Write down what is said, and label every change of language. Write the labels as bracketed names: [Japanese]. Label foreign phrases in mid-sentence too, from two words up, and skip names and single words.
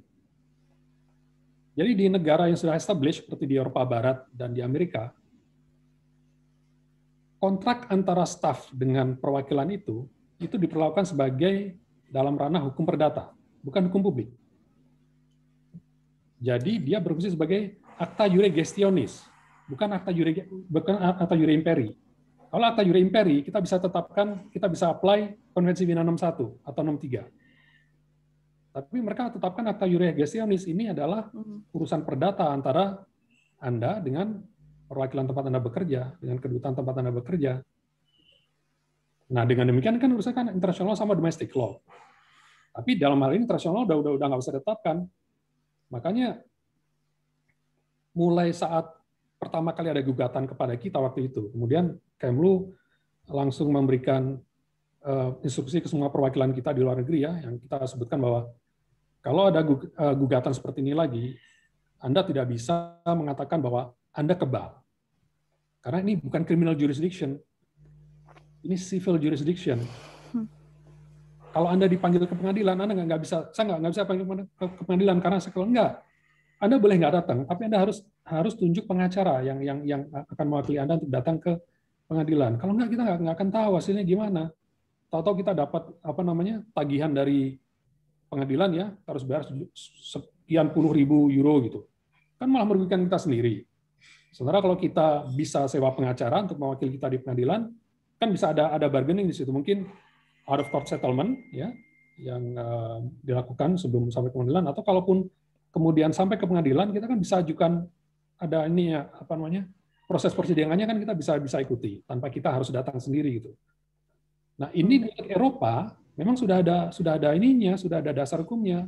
[Indonesian] Jadi di negara yang sudah established seperti di Eropa Barat dan di Amerika, kontrak antara staf dengan perwakilan itu diperlakukan sebagai dalam ranah hukum perdata, bukan hukum publik. Jadi dia berfungsi sebagai [Latin] acta iure gestionis, [Indonesian] bukan [Latin] acta iure imperi. [Indonesian] Kalau [Latin] acta iure imperi, [Indonesian] kita bisa tetapkan, kita bisa apply Konvensi Wina 61 atau 63. Tapi mereka tetapkan [Latin] acta iure gestionis [Indonesian] ini adalah urusan perdata antara Anda dengan perwakilan tempat Anda bekerja, dengan kedutaan tempat Anda bekerja. Nah, dengan demikian kan urusan kan internasional sama [English] domestic law. [Indonesian] Tapi dalam hal ini internasional udah nggak bisa ditetapkan. Makanya mulai saat pertama kali ada gugatan kepada kita waktu itu, kemudian Kemlu langsung memberikan instruksi ke semua perwakilan kita di luar negeri ya, yang kita sebutkan bahwa kalau ada gugatan seperti ini lagi, Anda tidak bisa mengatakan bahwa Anda kebal. Karena ini bukan [English] criminal jurisdiction, [Indonesian] ini [English] civil jurisdiction. [Indonesian] Kalau Anda dipanggil ke pengadilan, Anda nggak bisa, saya nggak bisa panggil ke pengadilan karena sekolah enggak. Anda boleh nggak datang, tapi Anda harus tunjuk pengacara yang akan mewakili Anda untuk datang ke pengadilan. Kalau enggak, kita nggak akan tahu hasilnya gimana. Tahu-tahu kita dapat tagihan dari pengadilan ya, harus bayar sekian puluh ribu euro gitu. Kan malah merugikan kita sendiri. Sementara kalau kita bisa sewa pengacara untuk mewakili kita di pengadilan, kan bisa ada bargaining di situ. Mungkin [English] out of court settlement [Indonesian] ya yang dilakukan sebelum sampai ke pengadilan, atau kalaupun kemudian sampai ke pengadilan, kita kan bisa ajukan ada ini ya proses persidangannya kan kita bisa ikuti tanpa kita harus datang sendiri gitu. Nah, ini di Eropa memang sudah ada ininya, sudah ada dasar hukumnya.